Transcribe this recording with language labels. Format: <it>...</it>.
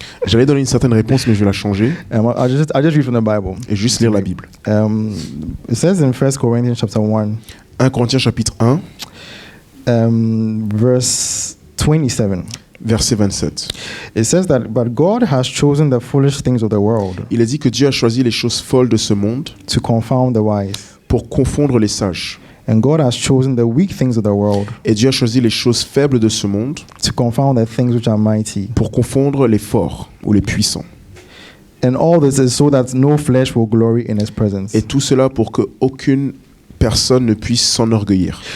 <fr>J'allais donner une certaine réponse, mais je vais la changer</fr> <en>I'll just read from the Bible.</en> <fr>et juste lire la Bible.</fr> <en>It says in 1 Corinthians chapter 1,</en> <fr>1 Corinthiens chapitre 1,</fr> <en>verse 27.</en> <fr>verset 27.</fr> <en>It says that, but God has chosen the foolish things of the world</en> <fr>Il a dit que Dieu a choisi les choses folles de ce monde</fr> <en>to confound the wise.</en> <fr>pour confondre les sages.</fr> <en>And God has chosen the weak things of the world</en> <fr>Et Dieu a choisi les choses faibles de ce monde</fr> <en>to confound the things which are mighty.</en> <fr>pour confondre les forts ou les puissants.</fr> <en>And all this is so that no flesh will glory in his presence.</en> <fr>Et tout cela pour que aucune personne ne puisse s'enorgueillir.</fr>